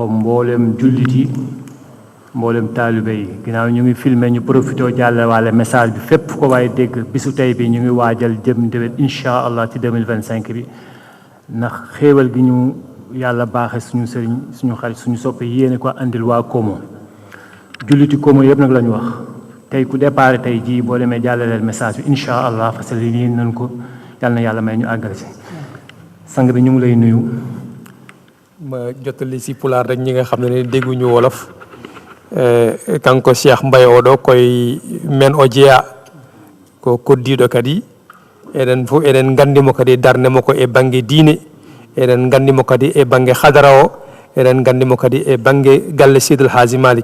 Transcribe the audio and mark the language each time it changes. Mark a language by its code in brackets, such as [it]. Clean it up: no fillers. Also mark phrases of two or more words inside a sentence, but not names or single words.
[wo] mboolem jullit yi mboolem taalibe yi ginnaaw ñu ngi filmé ñu profité jàlle waale message bi fépp ko waaye dégg bisu tey bi ñu ngi waajal jëm déwén [ar] إن شاء الله [wo] ci 2025 bi ndax xéewal gi ñu yàlla baaxe suñu sëriñ suñu xarit suñu soppe yéene ko andil waa Komo julliti Komo yëpp nag la ñu wax tey ku départ tey jii boo demee jàllaleel message bi incha allah [fr] parce que [wo] lii nañ ko yàlla na yàlla may ñu àggale si sang bi ñu ngi lay nuyu. ma jottali si pulaar rek ñi nga xam ne dégguñu wolof [ff] kanko Cheikh Mbaye oɗo koye men o jeeya ko koddiɗo kadi eɗen fof eɗen gandimo kadi darnemo ko e banggue diine eɗen gandimo kadi e banggue hadara o eɗen gandimo kadi e banggue galle Seydil Hadji Malick.